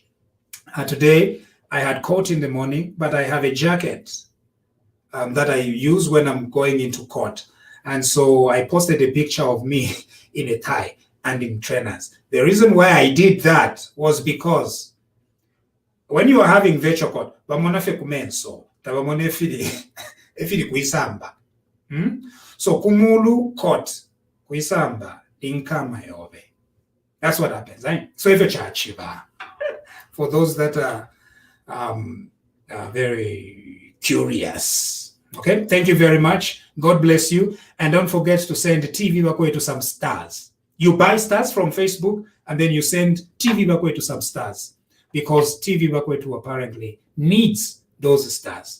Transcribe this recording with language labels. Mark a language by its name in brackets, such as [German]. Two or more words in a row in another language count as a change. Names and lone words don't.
[English] Today I had coat in the morning, but I have a jacket that I use when I'm going into court. And so I posted a picture of me in a tie and in trainers. The reason why I did that was because when you are having virtual court, [Bemba] bamonafe kumenso, tabamone efili kuisamba. So kumulu court kuisamba inkama yobe. [English] That's what happens. Right? So if chachiba, for those that are very curious. Okay, thank you very much. God bless you. And don't forget to send TV Bakwe to some stars. You buy stars from Facebook and then you send TV Bakwe to some stars because TV Bakwe apparently needs those stars.